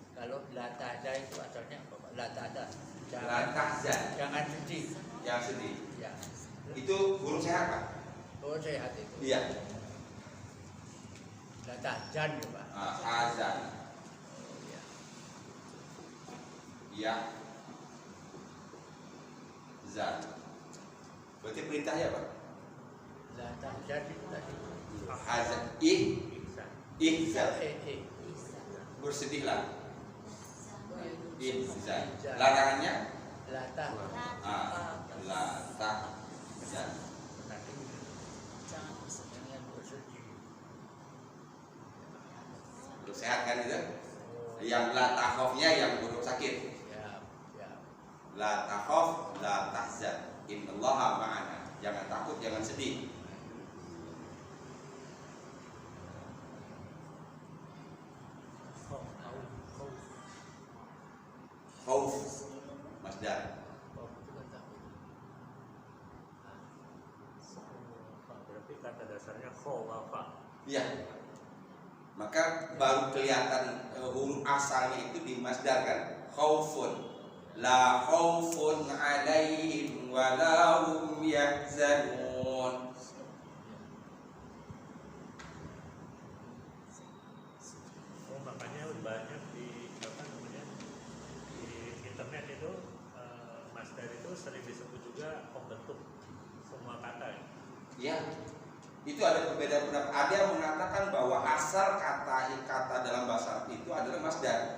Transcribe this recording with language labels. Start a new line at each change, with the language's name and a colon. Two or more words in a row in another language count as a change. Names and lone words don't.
Indonesian: Kalau
Arabic: لا تحزن
Indonesian: itu asalnya apa, Pak?
Arabic: لا تحزن. لا تحزن,
Indonesian: Jangan sedih. yang sedih. Ya. Itu huruf sehat, Pak? Oh, sehat itu. Iya.
Arabic: لا تحزن
Indonesian: ya, Pak. Azan. Oh, ya. Ya. Zan. Berarti perintahnya apa?
Arabic: لا تحزن
Indonesian: itu tadi. Azan. Ihsan. Ihzan. Eh. Bersedihlah. Ihzan. Ihzan. Larangannya?
Arabic: لا تحزن. لا تحزن.
Indonesian: Nanti Jangan bersedih. jangan bersedih. Huruf sehat kan itu? Oh, Yang
Arabic: لا تخفnya
Indonesian: yang huruf sakit. ya.
Arabic: لا تخف، لا تحزن. إن الله معنا.
Indonesian: Jangan takut, jangan sedih. Khauf, masdar. Berarti kata dasarnya khawafa. Iya. Maka baru kelihatan huruf asalnya itu di masdar kan.
Arabic: خوف. لا خوف عليهم ولا هم يحزنون.
Indonesian: Oh, makanya banyak di apa namanya di internet itu masdar itu sering disebut juga pembentuk semua kata. Ya. Itu ada perbedaan pendapat. Ada yang mengatakan bahwa asal kata dalam bahasa Arab itu adalah masdar.